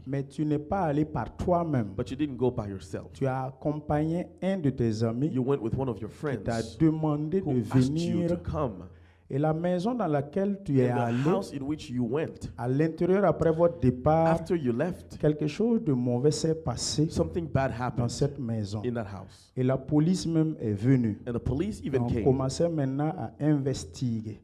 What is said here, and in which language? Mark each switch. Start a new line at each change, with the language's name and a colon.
French: mais tu n'es pas allé par toi-même.
English: But you didn't go by yourself.
French: Tu as accompagné un de tes amis
English: You went with one of your friends
French: qui t'a demandé de venir. Et la maison dans laquelle tu es allé, à l'intérieur après votre départ, quelque chose de mauvais s'est passé dans cette maison. Et la police même est venue. On commençait maintenant à investiguer.